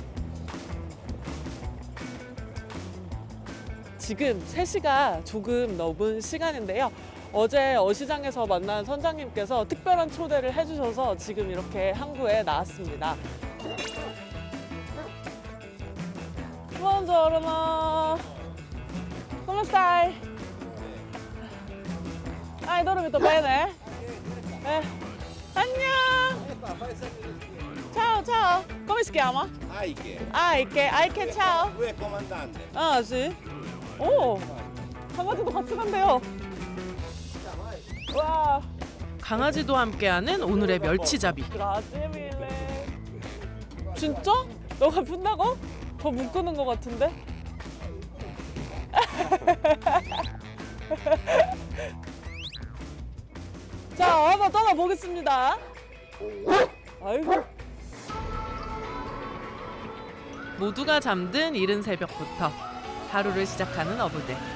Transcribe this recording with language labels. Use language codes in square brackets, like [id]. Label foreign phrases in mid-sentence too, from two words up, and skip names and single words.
[ko] 지금 3시가 조금 넘은 시간인데요. 어제 어시장에서 만난 선장님께서 특별한 초대를 해주셔서 지금 이렇게 항구에 나왔습니다. [it] Buongiorno. Come stai? Hai dormito bene? [ko] 안녕. [it] Ciao, ciao. Come si chiama? Aike. Aike, ciao. Lui è comandante. Ah, sì? [ko] 오, 강아지도 같이 간대요. 와, 강아지도 함께하는 오늘의 멸치잡이. [it] grazie mille. [ko] 진짜? 너가 푼다고? 더 묶는 것 같은데? 자, 한번 떠나보겠습니다. 아이고. 모두가 잠든 이른 새벽부터 하루를 시작하는 어부들.